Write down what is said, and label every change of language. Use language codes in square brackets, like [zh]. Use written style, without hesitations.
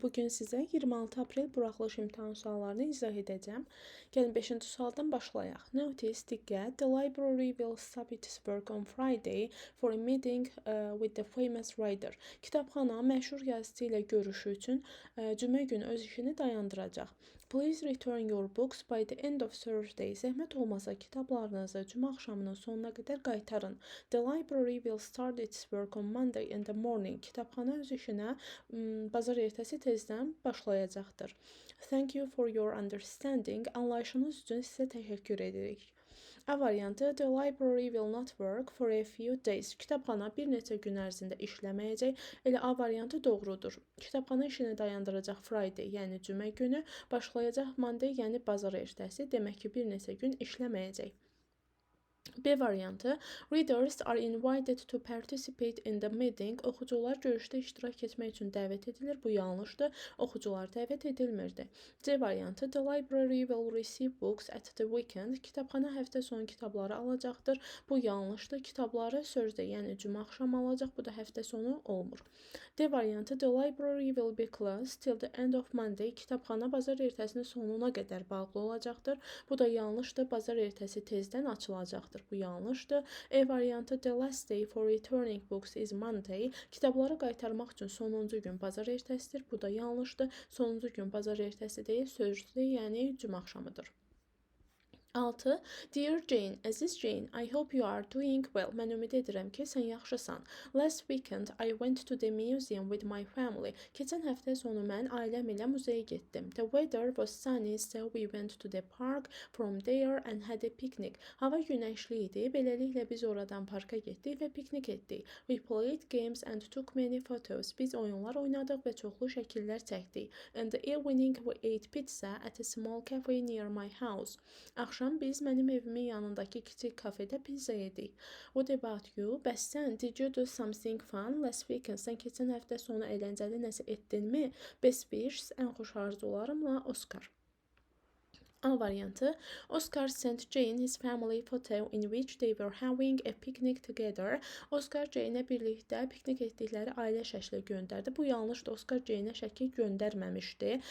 [az] Bugün sizə 26 aprel buraxılış imtahan suallarını izah edəcəm. Gəlin 5-ci sualdan başlayaq. Notice, diqqət. [en] The library will stop its work on Friday for a meeting with the famous writer. [az] Kitabxana məşhur yazıçı ilə görüşü üçün cümə günü öz işini dayandıracaq. [en] Please return your books by the end of Thursday. [az] Zəhmət olmasa kitablarınızı cümə axşamının sonuna qədər qaytarın. [en] The library will start its work on Monday in the morning. [az] Kitabxana öz işinə bazar ertəsi tezdən başlayacaqdır. [en] Thank you for your understanding. [az] Anlayışınız üçün sizə təşəkkür edirik. A variantı, [en] the library will not work for a few days. [az] Kitabxana bir neçə gün ərzində işləməyəcək. Elə A variantı doğrudur. Kitabxana işini dayandıracaq Friday, yəni cümə günü, başlayacaq Monday, yəni bazar ertəsi, demək ki, bir neçə gün işləməyəcək. B variantı, [en] readers are invited to participate in the meeting. [az] Oxucular görüşdə iştirak etmək üçün dəvət edilir. Bu yanlışdır. Oxucular dəvət edilmirdi. C variantı, [en] the library will receive books at the weekend. [az] Kitabxana həftə sonu kitabları alacaqdır. Bu yanlışdır. Kitabları Thursday, yəni cümə axşamı alacaq. Bu da həftə sonu olmur. D variantı, [en] the library will be closed till the end of Monday. [az] Kitabxana bazar ertəsinin sonuna qədər bağlı olacaqdır. Bu da yanlışdır. Bazar ertəsi tezdən açılacaqdır. Bu yanlışdır. E variantı, [en] the last day for returning books is Monday. [az] Kitabları qaytarmaq üçün sonuncu gün bazar ertəsidir. Bu da yanlışdır. Sonuncu gün bazar ertəsi deyil, Thursday, yəni cümə axşamıdır. 6. [en] Dear Jane, Əziz Jane, I hope you are doing well. [az] Mən ümid edirəm ki, sən yaxşısan. [en] Last weekend, I went to the museum with my family. [az] Keçən həftə sonu mən ailəm ilə muzeyə getdim. [en] The weather was sunny, so we went to the park from there and had a picnic. [az] Hava günəşli idi, beləliklə biz oradan parka getdik və piknik etdik. [en] We played games and took many photos. [az] Biz oyunlar oynadıq və çoxlu şəkillər çəkdik. [en] In the evening, we ate pizza at a small cafe near my house. [az] Axşam biz mənim evimin yanındakı kiçik kafedə pizza yedik. [en] What about you? [az] Bəs sən, [en] did you do something fun last weekend? [az] Sən keçən həftə sonu əyləncəli nəsə etdinmi? [en] Best wishes, [az] ən xoş arzularımla, Oscar. A variantı, [en] Oscar sent Jane his family photo in which they were having a picnic together. [az] Oscar Jane'ə birlikdə piknik etdikləri ailə şəkli göndərdi. Bu yanlışdır. Oscar Jane'ə şəkil göndərməmişdi.